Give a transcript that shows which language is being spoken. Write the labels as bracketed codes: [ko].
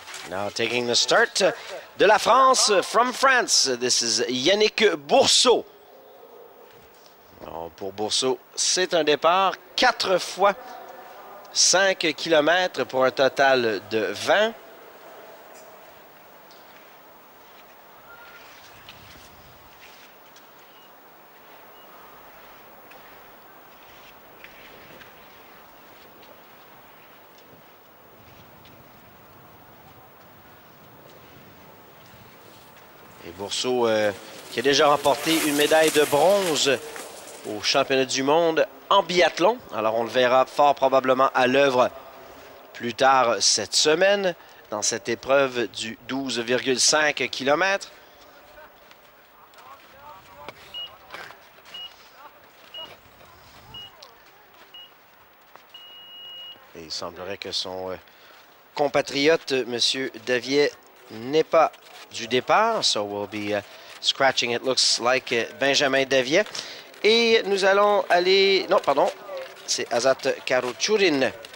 [en] Now taking the start [fr] de la France, [en] from France, this is Yannick Bourseau. [fr] Alors pour Bourseau, c'est un départ 4 fois 5 km pour un total de 20. Et Bourseau qui a déjà remporté une médaille de bronze au championnat du monde en biathlon. Alors on le verra fort probablement à l'œuvre plus tard cette semaine dans cette épreuve du 12,5 km. Et il semblerait que son compatriote, M. Davier, n'est pas du départ. [en] So we'll be scratching, it looks like, Benjamin Davier. [fr] Et nous allons aller... Non, pardon, c'est Azat Karuchurin.